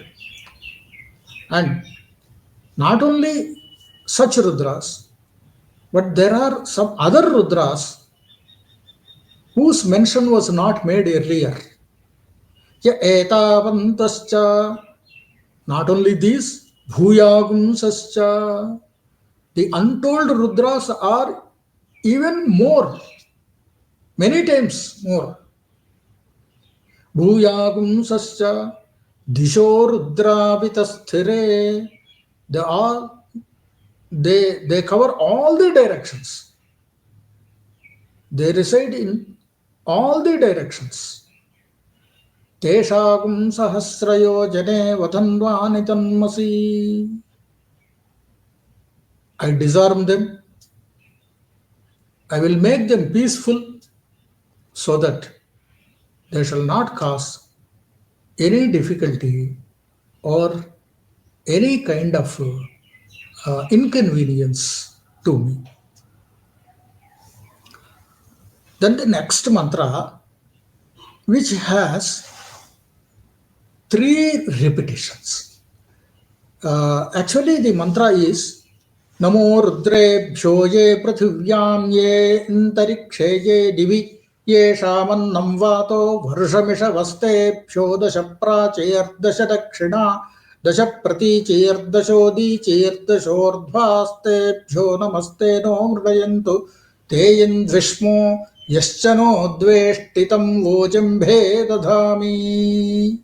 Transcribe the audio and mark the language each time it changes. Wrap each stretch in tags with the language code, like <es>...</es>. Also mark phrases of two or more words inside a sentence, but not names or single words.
<en>And not only such Rudras, but there are some other Rudras whose mention was not made earlier.</en> <sa>Ya etavantascha,</sa> <en>not only these, bhuyagumsascha, the untold Rudras are even more, many times more.</en> <sa>Bhuyagumsascha, disho rudravitasthire,</sa> <en>they all they cover all the directions. They reside in all the directions.</en> <sa>Teshagum sahasrayo jane vatanvani tanmasi.</sa> <en>I disarm them. I will make them peaceful so that they shall not cause any difficulty or any kind of inconvenience to me. Then the next mantra, which has 3 repetitions. Actually, the mantra is</en> <sa>Namo Rudrebhyo ye Prathivyam ye Antarikshe ye Divi ye Shamannam Vato Varshamisha Vastebhyo Dasha Prachayardasha Dakshina Dasha Pratichayardasho Dichayardashordhvastebhyo Namaste no Mrdayantu Teyan Vishmo Yaschano Dveshtitam Vojambhe Dadhami.</sa>